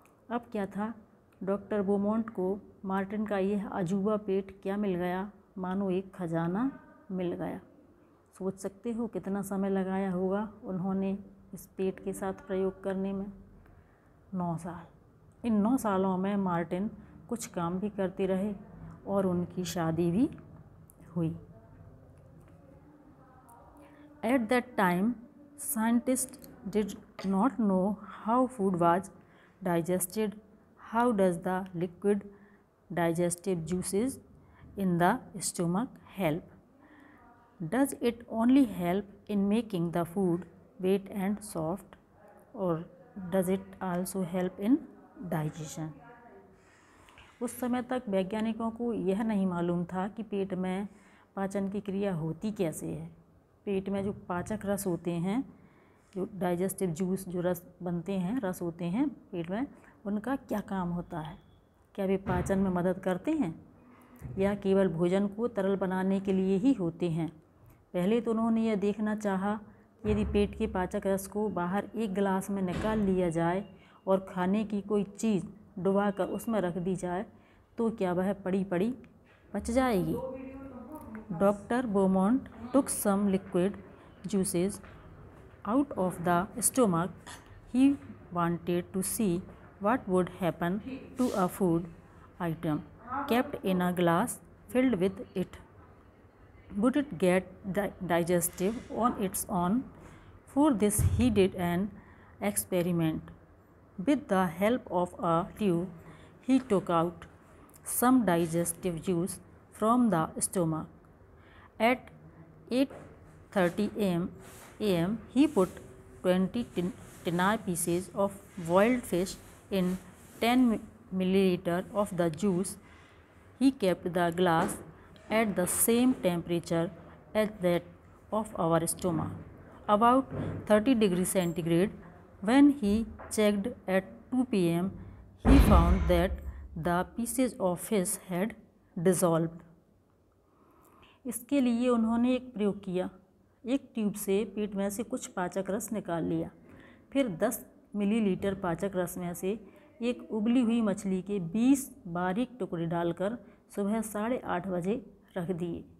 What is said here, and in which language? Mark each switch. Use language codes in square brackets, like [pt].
[hi] अब क्या था, डॉक्टर बोमोंट को मार्टिन का यह अजूबा पेट क्या मिल गया, मानो एक खजाना मिल गया। सोच सकते हो कितना समय लगाया होगा उन्होंने इस पेट के साथ प्रयोग करने में। 9 साल। इन 9 सालों में मार्टिन कुछ काम भी करते रहे और उनकी शादी भी हुई। [en] At that time, scientists did not know how food was digested. How does the liquid digestive juices in the stomach help? Does it only help in making the food wet and soft, or does it also help in digestion? [hi] उस समय तक वैज्ञानिकों को यह नहीं मालूम था कि पेट में पाचन की क्रिया होती कैसे है। पेट में जो पाचक रस होते हैं, जो डाइजेस्टिव जूस, जो रस बनते हैं, रस होते हैं पेट में, उनका क्या काम होता है। क्या वे पाचन में मदद करते हैं या केवल भोजन को तरल बनाने के लिए ही होते हैं। पहले तो उन्होंने यह देखना चाहा यदि पेट के पाचक रस को बाहर एक गिलास में निकाल लिया जाए और खाने की कोई चीज़ डुबाकर उसमें रख दी जाए तो क्या वह पड़ी पड़ी पच जाएगी। [en] Doctor Beaumont took some liquid juices out of the stomach. He wanted to see what would happen to a food item kept in a glass filled with it. Would it get digestive on its own? For this he did an experiment. With the help of a tube, he took out some digestive juice from the stomach. At 8:30 a.m. he put 20 tinner pieces of boiled fish in 10 milliliter of the juice. He kept the glass at the same temperature as that of our stomach, about 30 degrees centigrade. When he checked at 2 p.m., he found that the pieces of fish had dissolved. [hi] इसके लिए उन्होंने एक प्रयोग किया। एक tube से पेट में से कुछ पाचक रस निकाल लिया, फिर 10 मिलीलीटर पाचक रस में से एक उबली हुई मछली के 20 बारीक टुकड़े डालकर सुबह 8:30 बजे रख दिए।